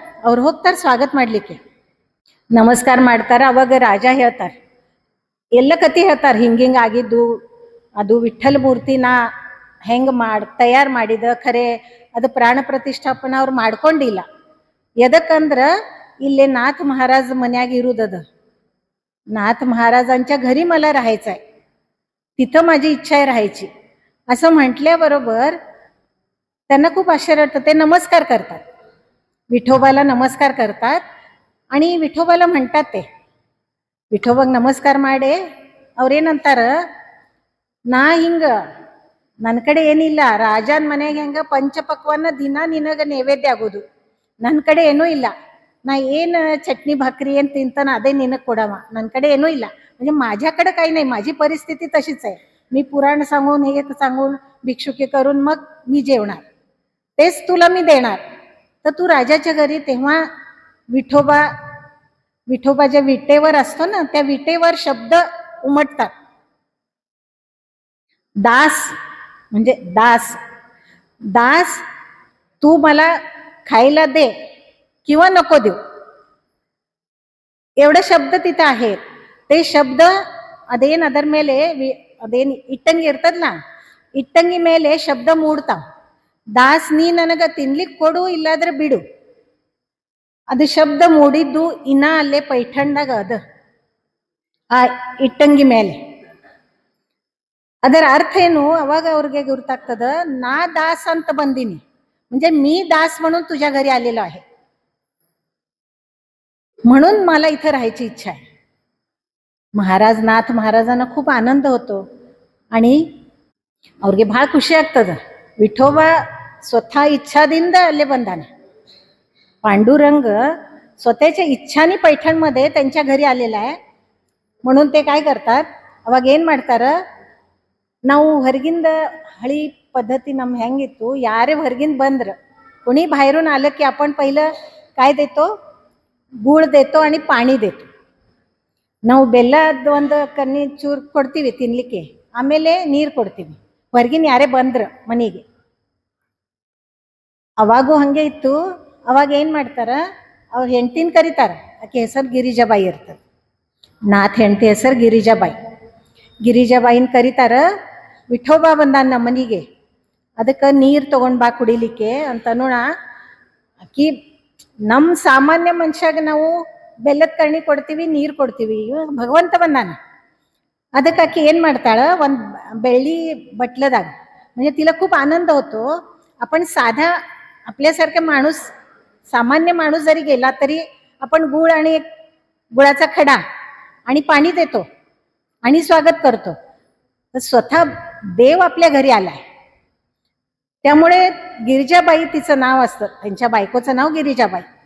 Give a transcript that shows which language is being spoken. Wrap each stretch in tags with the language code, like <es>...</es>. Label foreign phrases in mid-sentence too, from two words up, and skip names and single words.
<kn>ಅವ್ರು ಹೋಗ್ತಾರೆ ಸ್ವಾಗತ ಮಾಡ್ಲಿಕ್ಕೆ, ನಮಸ್ಕಾರ ಮಾಡ್ತಾರ. ಅವಾಗ ರಾಜ ಹೇಳ್ತಾರೆ, ಎಲ್ಲ ಕಥೆ ಹೇಳ್ತಾರೆ, ಹಿಂಗಿಂಗ್ ಆಗಿದ್ದು, ಅದು ವಿಠ್ಠಲ ಮೂರ್ತಿನ ಹೆಂಗ್ ತಯಾರು ಮಾಡಿದ, ಖರೆ ಅದು ಪ್ರಾಣ ಪ್ರತಿಷ್ಠಾಪನಾ ಅವ್ರು ಮಾಡ್ಕೊಂಡಿಲ್ಲ. ಎದಕ್ಕಂದ್ರ ಇಲ್ಲೇ ನಾಥ ಮಹಾರಾಜ ಮನ್ಯಾಗ ಇರುದದ,</kn> <mr>नाथ महाराजांच्या घरी मला राहायचं आहे, तिथं माझी इच्छा आहे राहायची, असं म्हटल्याबरोबर त्यांना खूप आश्चर्य वाटतं. ते नमस्कार करतात, विठोबाला नमस्कार करतात आणि विठोबाला म्हणतात, ते</mr> <kn>ವಿಠೋಬಾಗ ನಮಸ್ಕಾರ ಮಾಡಿ ಅವ್ರೇನಂತಾರ, ನಾ ಹಿಂಗ ನನ್ನ ಕಡೆ ಏನಿಲ್ಲ, ರಾಜನ ಮನೆಗೆ ಹೆಂಗ ಪಂಚಪಕ್ವಾನ ದಿನ ನಿನಗ ನೈವೇದ್ಯ ಆಗೋದು, ನನ್ನ ಕಡೆ ಏನೂ ಇಲ್ಲ, ನಾ ಏನು ಚಟ್ನಿ भाकरी ಏನು ತಿಂತಾನ ಅದೇ ನಿನಗೆ ಕೊಡವ, ನನ್ನ ಕಡೆ ಏನೂ ಇಲ್ಲ.</kn> <mr>म्हणजे माझ्याकडे काही नाही, माझी परिस्थिती तशीच आहे, मी पुराण सांगून हे सांगून भिक्षुकी करून मग मी जेवणार, तेच तुला मी देणार. तर तू राजाच्या घरी, तेव्हा विठोबा विठोबाच्या विटेवर असतो ना, त्या विटेवर शब्द उमटतात. दास म्हणजे दास, दास तू मला खायला दे किंवा नको देऊ, एवढे शब्द तिथे आहेत. ते शब्द</mr> <kn>ಅದೇನ್ ಅದರ ಮೇಲೆ ಅದೇನು ಇಟ್ಟಂಗಿ ಇರ್ತದಲ್ಲ, ಇಟ್ಟಂಗಿ ಮೇಲೆ ಶಬ್ದ ಮೂಡ್ತಾವ. ದಾಸ್ ನೀ ನನಗ ತಿನ್ಲಿಕ್ಕೆ ಕೊಡು, ಇಲ್ಲಾದ್ರೆ ಬಿಡು. ಅದು ಶಬ್ದ ಮೂಡಿದ್ದು ಇನ್ನ ಅಲ್ಲೇ ಪೈಠಣ್ದಾಗ ಅದ, ಆ ಇಟ್ಟಂಗಿ ಮೇಲೆ. ಅದರ ಅರ್ಥ ಏನು, ಅವಾಗ ಅವ್ರಿಗೆ ಗುರ್ತಾಗ್ತದ, ನಾ दास ಅಂತ ಬಂದೀನಿ,</kn> <mr>म्हणजे मी दास म्हणून तुझ्या घरी आलेलो आहे, म्हणून मला इथं राहायची इच्छा आहे. महाराज नाथ महाराजांना खूप आनंद होतो आणि</mr> <kn>ಅವ್ರಿಗೆ ಬಹಳ ಖುಷಿ ಆಗ್ತದ. ವಿಠೋಬಾ ಸ್ವತಃ ಇಚ್ಛಾದಿಂದ ಅಲ್ಲೇ ಬಂದಾನ.</kn> <mr>पांडुरंग स्वतःच्या इच्छानी पैठणमध्ये त्यांच्या घरी आलेला आहे. म्हणून ते काय करतात,</mr> <kn>ಅವಾಗ ಏನ್ ಮಾಡ್ತಾರ, ನಾವು ಹೊರಗಿಂದ ಹಳಿ पद्धती ನಮ್ಮ ಹೆಂಗಿತ್ತು, ಯಾರೇ ಹೊರಗಿಂದ ಬಂದ್ರ</kn> <mr>कोणी बाहेरून आलं की आपण पहिलं काय देतो, ಗೂळ देतो आणि पाणी देतो.</mr> <kn>ನಾವು ಬೆಲ್ಲದ ಒಂದು ಕನ್ನಿ ಚೂರು ಕೊಡ್ತೀವಿ ತಿನ್ಲಿಕ್ಕೆ, ಆಮೇಲೆ ನೀರು ಕೊಡ್ತೀವಿ ಹೊರಗಿನ ಯಾರೇ ಬಂದ್ರ ಮನೆಗೆ. ಅವಾಗೂ ಹಂಗೆ ಇತ್ತು. ಅವಾಗ ಏನ್ ಮಾಡ್ತಾರ, ಅವ್ರ ಹೆಂಡತಿನ ಕರೀತಾರ. ಆಕೆ ಹೆಸರು ಗಿರಿಜಾಬಾಯಿ ಇರ್ತದೆ. ನಾಥ್ ಹೆಂಡತಿ ಹೆಸರು ಗಿರಿಜಾಬಾಯಿ. ಗಿರಿಜಾಬಾಯಿನ ಕರೀತಾರ, ವಿಠೋಬಾ ಬಂದಾನ ನಮ್ಮ ಮನೆಗೆ, ಅದಕ್ಕೆ ನೀರು ತಗೊಂಡ್ ಬಾ ಕುಡಿಲಿಕ್ಕೆ ಅಂತ ನೋಡ. ಆಕಿ ನಮ್ಮ ಸಾಮಾನ್ಯ ಮನುಷ್ಯಾಗ ನಾವು ಬೆಲ್ಲದ ಕರ್ಣಿ ಕೊಡ್ತೀವಿ, ನೀರು ಕೊಡ್ತೀವಿ. ಭಗವಂತ ಬಂದಾನ, ಅದಕ್ಕೆ ಆಕಿ ಏನ್ ಮಾಡ್ತಾಳ, ಒಂದು ಬೆಳ್ಳಿ बटलದಾಗ,</kn> <mr>म्हणजे तिला खूप आनंद होतो. आपण साधा आपल्यासारखा माणूस, सामान्य माणूस जरी गेला तरी आपण गुळ आणि एक गुळाचा खडा आणि पाणी देतो आणि स्वागत करतो. तर स्वतः देव आपल्या घरी आलाय. त्यामुळे गिरिजाबाई तिचं नाव असतं, त्यांच्या बायकोचं नाव गिरिजाबाई.</mr>